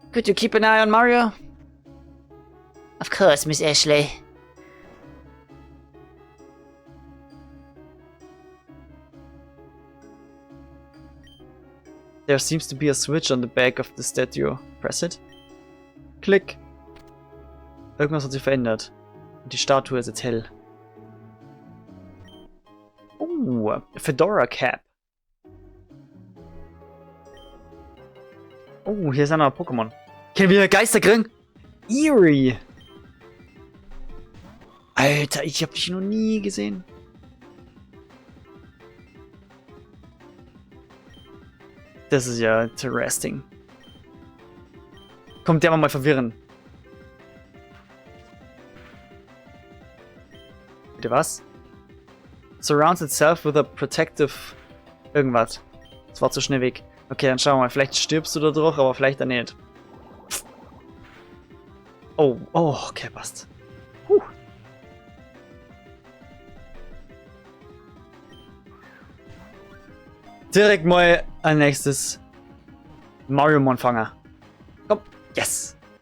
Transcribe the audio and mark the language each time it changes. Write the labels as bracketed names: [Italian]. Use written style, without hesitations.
[English] Could you keep an eye on Mario? of course, Miss Ashley. There seems to be a switch on the back of the statue. Press it. Klick. [German] Irgendwas hat sich verändert. Und die Statue ist jetzt hell. [English] Oh, Fedora Cap. [German] Oh, hier ist ein neuer Pokémon. Können wir Geister kriegen? Eerie. Alter, ich hab dich noch nie gesehen. Das ist ja interesting. Kommt der mal verwirren. Bitte was? [English] Surrounds itself with a protective... [German] irgendwas. Das war zu schnell weg. Okay, dann schauen wir mal. Vielleicht stirbst du da durch, aber vielleicht dann nicht. Oh, okay, passt. Puh. Direkt mal ein nächstes Mario-Mon-Fanger. Komm, yes!